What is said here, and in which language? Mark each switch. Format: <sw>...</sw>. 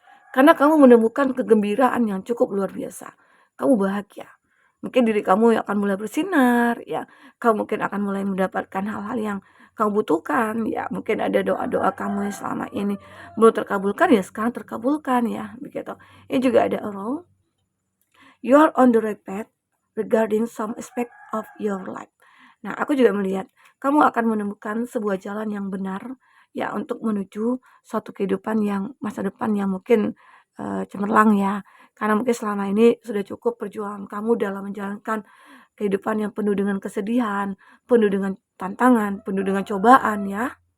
<id>Karena kamu menemukan kegembiraan yang cukup luar biasa. Kamu bahagia. Mungkin diri kamu yang akan mulai bersinar, ya. Kamu mungkin akan mulai mendapatkan hal-hal yang kamu butuhkan, ya. Mungkin ada doa-doa kamu yang selama ini belum terkabulkan, ya sekarang terkabulkan, ya. Begitu. Ini juga ada role.</id> <en>You are on the right path regarding some aspect of your life.</en> <id>Nah, aku juga melihat kamu akan menemukan sebuah jalan yang benar ya untuk menuju suatu kehidupan yang masa depan yang mungkin cemerlang ya. Karena mungkin selama ini sudah cukup perjuangan kamu dalam menjalankan kehidupan yang penuh dengan kesedihan, penuh dengan tantangan, penuh dengan cobaan ya.</id>